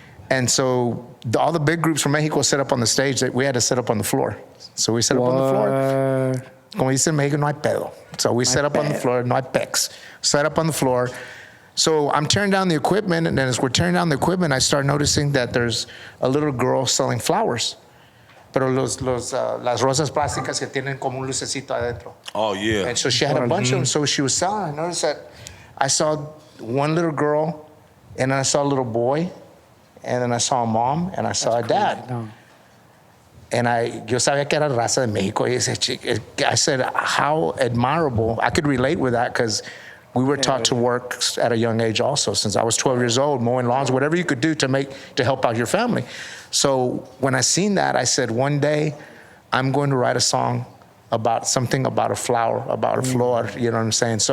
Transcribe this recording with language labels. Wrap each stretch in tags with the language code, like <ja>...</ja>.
<en>And so all the big groups from Mexico set up on the stage that we had to set up on the floor. So we set up on the floor.</en> <es>Como dice en Mexico, no hay pedo.</es> <en>So we set up on the floor,</en> <es>no hay pex.</es> <en>Set up on the floor. So I'm tearing down the equipment, and as we're tearing down the equipment, I start noticing that there's a little girl selling flowers.</en> <es>Pero las rosas plásticas que tienen como un lucecito adentro.</es> <en>Oh, yeah. And so she had a bunch of them, so she was selling. I noticed that I saw one little girl, and then I saw a little boy, and then I saw a mom, and I saw a dad. No.</en> <es>And yo sabía que era raza de México.</es> <en>I said, how admirable. I could relate with that because we were taught to work at a young age also. Since I was 12 years old, mowing lawns, whatever you could do to help out your family. So when I seen that, I said, one day I'm going to write a song about a flower, about a flor, you know what I'm saying?</en>